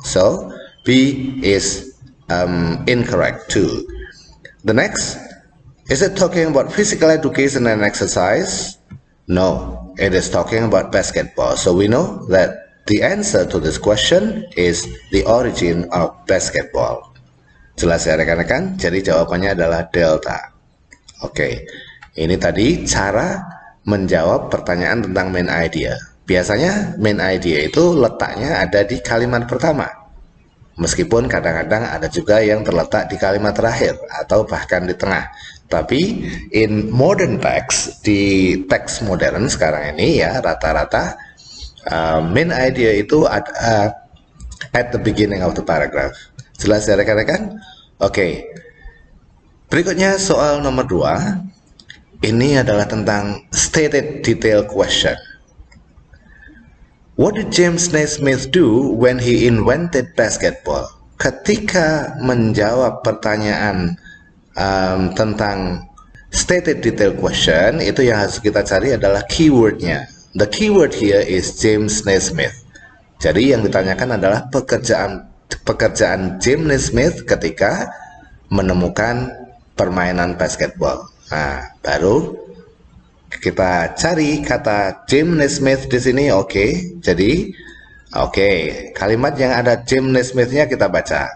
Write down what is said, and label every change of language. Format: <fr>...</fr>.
<en>So B is incorrect too. The next, is it talking about physical education and exercise? No, it is talking about basketball. So we know that the answer to this question is the origin of basketball.</en> <id>Jelas ya rekan-rekan? Jadi jawabannya adalah delta. Oke, ini tadi cara menjawab pertanyaan tentang main idea. Biasanya main idea itu letaknya ada di kalimat pertama. Meskipun kadang-kadang ada juga yang terletak di kalimat terakhir atau bahkan di tengah.</id> <en>Tapi in modern text,</en> <id>di teks modern sekarang ini ya, rata-rata</id> <en>main idea itu at the beginning of the paragraph.</en> <id>Jelas ya rekan-rekan? Oke. Berikutnya soal nomor 2. Ini adalah tentang stated detail question.</id> <en>What did James Naismith do when he invented basketball?</en> <id>Ketika menjawab pertanyaan tentang stated detail question, itu yang harus kita cari adalah keywordnya.</id> <en>The keyword here is James Naismith.</en> <id>Jadi yang ditanyakan adalah pekerjaan James Naismith ketika menemukan permainan basketball. Nah, baru kita cari kata James Naismith di sini. Oke. Jadi kalimat yang ada James Naismith-nya kita baca.</id>